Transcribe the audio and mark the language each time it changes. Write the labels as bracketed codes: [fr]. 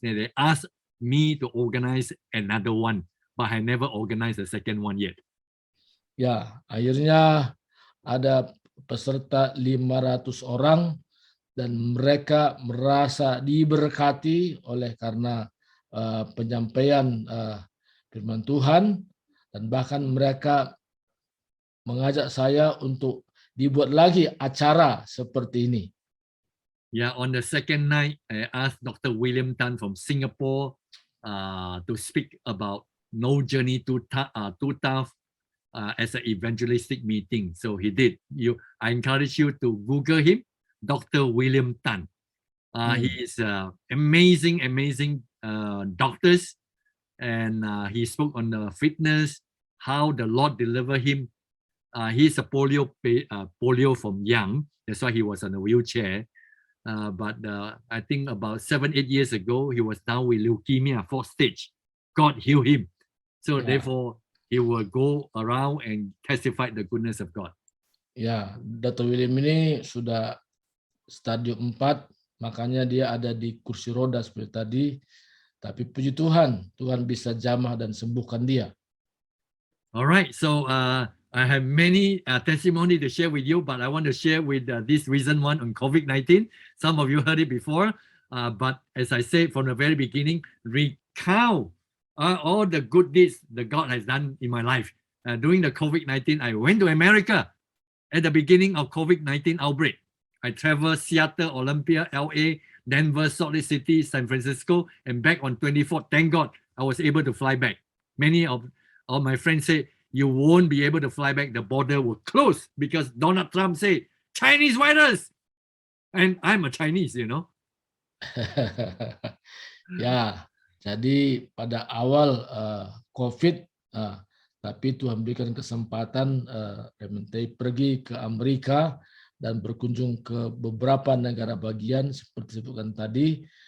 [en] And they asked me to organize another one, but I never organized the second one yet. [id] Ya, akhirnya ada peserta 500 orang dan mereka merasa diberkati oleh karena penyampaian firman Tuhan, dan bahkan mereka mengajak saya untuk dibuat lagi acara seperti ini. [en] Yeah, on the second night, I asked Dr. William Tan from Singapore to speak about No Journey Too Tough as an evangelistic meeting. So he did. I encourage you to Google him, Dr. William Tan. He is amazing doctors, and he spoke on the fitness, how the Lord delivered him. He's a polio from young. That's why he was on a wheelchair. But I think about 7-8 years ago, he was down with leukemia, 4th stage. God healed him. So therefore, he will go around and testify the goodness of God. [id] Ya, Dr. William ini sudah stadium 4 makanya dia ada di kursi roda seperti tadi. Tapi puji Tuhan, Tuhan bisa jamah dan sembuhkan dia. [en] All right, so I have many testimony to share with you, but I want to share with this recent one on COVID-19. Some of you heard it before, but as I said from the very beginning, recount all the good deeds that God has done in my life. During the COVID-19, I went to America at the beginning of COVID-19 outbreak. I traveled Seattle, Olympia, LA, Denver, Salt Lake City, San Francisco, and back on 24th. Thank God I was able to fly back. Many of my friends say, you won't be able to fly back. The border will close because Donald Trump said, Chinese virus. And I'm a Chinese, you know. [id] Ya, jadi pada awal COVID, tapi Tuhan berikan kesempatan Rementei pergi ke Amerika dan berkunjung ke beberapa negara bagian seperti disebutkan tadi.